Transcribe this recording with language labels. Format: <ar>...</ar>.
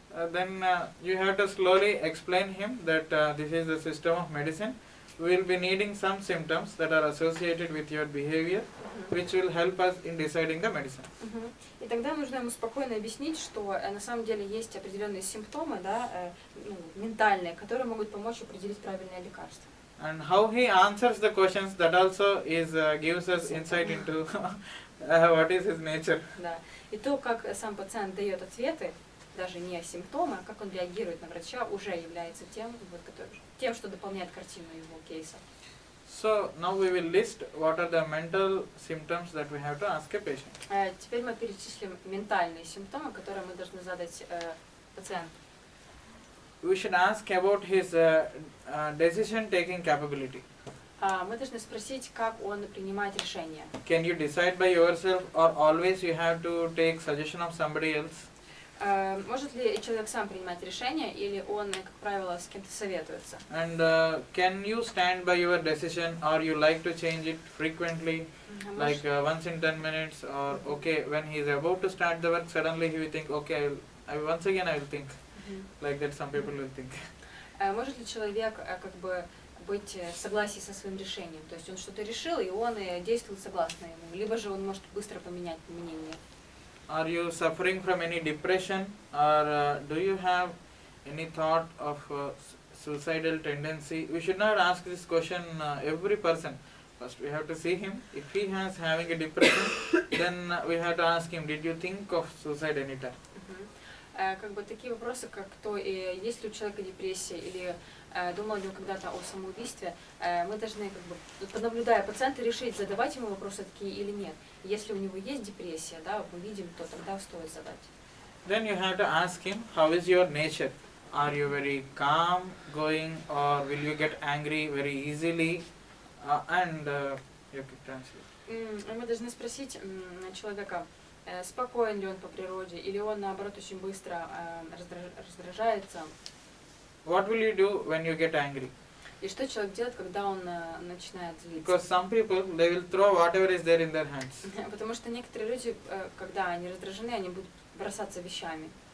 <en>Then you have to slowly explain him that this is the system of medicine. We will be needing some symptoms that are associated with your behavior, which will help us in deciding the medicine.</en> <ru>И тогда нужно ему спокойно объяснить, что на самом деле есть определенные симптомы, да, ментальные, которые могут помочь определить правильное лекарство.</ru> <en>And how he answers the questions, that also is gives us insight into what is his nature.</en> <ru>Да. И то, как сам пациент дает ответы, даже не симптомы, а как он реагирует на врача, уже является тем, что дополняет картину его кейса.</ru> <en>So now we will list what are the mental symptoms that we have to ask a patient.</en> <ru>Теперь мы перечислим ментальные симптомы, которые мы должны задать пациенту.</ru> <en>We should ask about his decision-taking capability.</en> <ru>Мы должны спросить, как он принимает решения.</ru> <en>Can you decide by yourself, or always you have to take suggestion of somebody else?</en> <ru>Может ли человек сам принимать решения, или он, как правило, с кем-то советуется?</ru> <en>And can you stand by your decision, or you like to change it frequently, like once in 10 minutes, or okay, when he is about to start the work, suddenly he will think, okay, once again I will think. Like that some people will think.</en> <ru>Может ли человек как бы быть в согласии со своим решением? То есть он что-то решил, и он действует согласно ему. Либо же он может быстро поменять мнение.</ru> <en>Are you suffering from any depression, or do you have any thought of suicidal tendency? We should not ask this question every person. First we have to see him. If he has having a depression, then we have to ask him, did you think of suicide anytime?</en> <ru>Как бы такие вопросы, как то, есть ли у человека депрессия или думал ли он когда-то о самоубийстве, мы должны, как бы, понаблюдая пациента, решить, задавать ему вопросы такие или нет. Если у него есть депрессия, да, мы видим, то тогда стоит задать.</ru> <en>Then you have to ask him, how is your nature? Are you very calm going, or will you get angry very easily? And you can translate.</en> <ru>Мы должны спросить человека, спокоен ли он по природе, или он, наоборот, очень быстро раздражается.</ru> <en>What will you do when you get angry?</en> <ru>И что человек делает, когда он начинает злиться?</ru> <en>Because some people, they will throw whatever is there in their hands.</en> <ru>Потому что некоторые люди, когда они раздражены, они будут бросаться вещами.</ru>